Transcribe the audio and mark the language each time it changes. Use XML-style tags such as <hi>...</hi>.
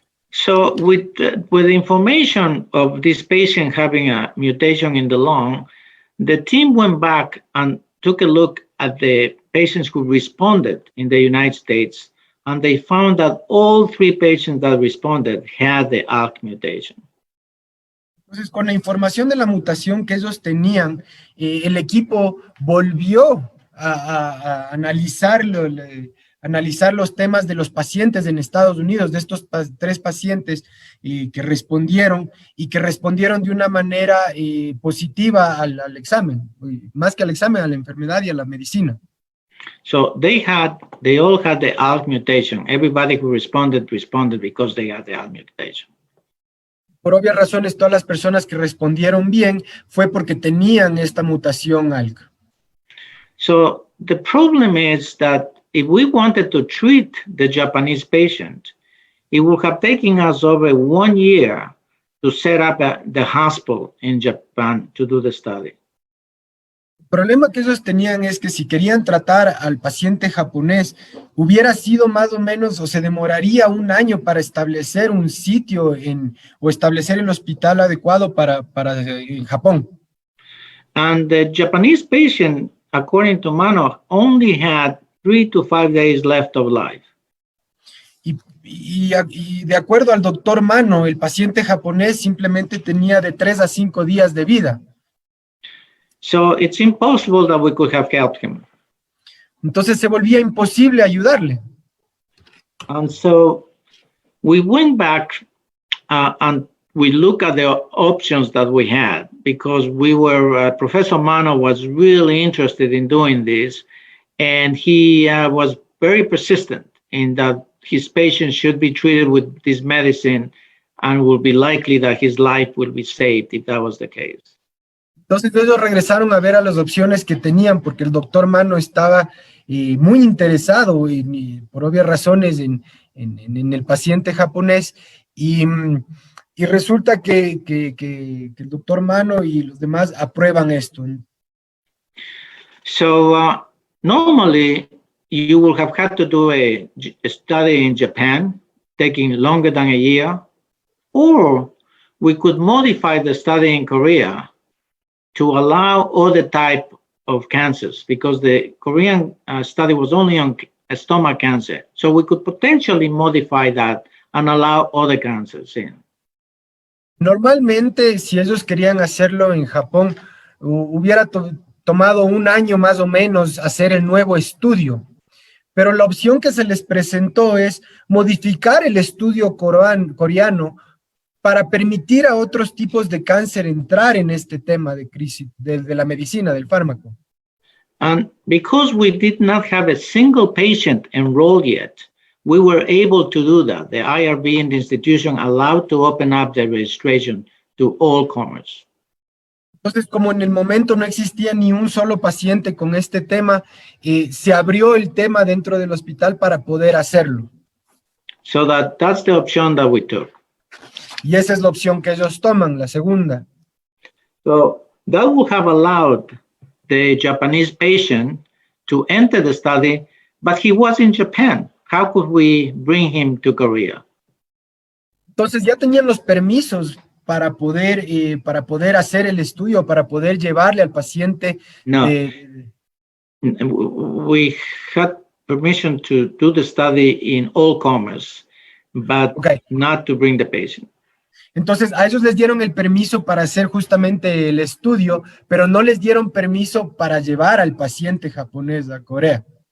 <en>So with the information of this patient having a mutation in the lung, the team went back and took a look at the patients who responded in the United States, and they found that all 3 patients that responded had the ALK mutation.</en> <es>Entonces, con la información de la mutación que ellos tenían, el equipo volvió a analizar los temas de los pacientes en Estados Unidos, de estos 3 pacientes que respondieron de una manera positiva al examen, más que al examen, a la enfermedad y a la medicina.</es> <en>So they all had the ALK mutation. Everybody who responded because they had the ALK mutation.</en> <es>Por obvias razones, todas las personas que respondieron bien fue porque tenían esta mutación ALK.</es> <en>So the problem is that if we wanted to treat the Japanese patient, it would have taken us over 1 year to set up the hospital in Japan to do the study.</en> <es>El problema que ellos tenían es que si querían tratar al paciente japonés, hubiera sido más o menos, o se demoraría 1 año para establecer un sitio o establecer el hospital adecuado para en Japón.</es> <en>And the Japanese patient, according to Mano, only had 3 to 5 days left of life.</en> <es>Y de acuerdo al doctor Mano, el paciente japonés simplemente tenía de 3 a 5 días de vida.</es> <en>So it's impossible that we could have helped him.</en> <es>Entonces se volvía imposible ayudarle.</es> <en>And so we went back and we looked at the options that we had, because Professor Mano was really interested in doing this, and he was very persistent in that his patients should be treated with this medicine and will be likely that his life will be saved if that was the case.</en> <es>Entonces ellos regresaron a ver a las opciones que tenían, porque el doctor Mano estaba muy interesado, por obvias razones, en el paciente japonés, y resulta que el doctor Mano y los demás aprueban esto.</es> <en>So normally you will have had to do a study in Japan, taking longer than a year, or we could modify the study in Korea to allow other type of cancers, because the Korean study was only on stomach cancer. So we could potentially modify that and allow other cancers in.</en> <es>Normalmente, si ellos querían hacerlo en Japón, hubiera tomado 1 año más o menos hacer el nuevo estudio. Pero la opción que se les presentó es modificar el estudio coreano para permitir a otros tipos de cáncer entrar en este tema de crisis de la medicina, del fármaco.</es> <en>And because we did not have a single patient enrolled yet, we were able to do that. The IRB and the institution allowed to open up the registration to all comers.</en> <es>Entonces, como en el momento no existía ni un solo paciente con este tema, se abrió el tema dentro del hospital para poder hacerlo.</es> <en>So that's the option that we took.</en> <es>Y esa es la opción que ellos toman, la segunda.</es> <en>So that would have allowed the Japanese patient to enter the study, but he was in Japan. How could we bring him to Korea?</en> <es>Entonces ya tenían los permisos para poder hacer el estudio, para poder llevarle al paciente?</es> <en>No. We had permission to do the study in all comers, but Okay. not to bring the patient.</en> <es>Entonces, a ellos les dieron el permiso para hacer justamente el estudio, pero no les dieron permiso para llevar al paciente japonés a Corea.</es>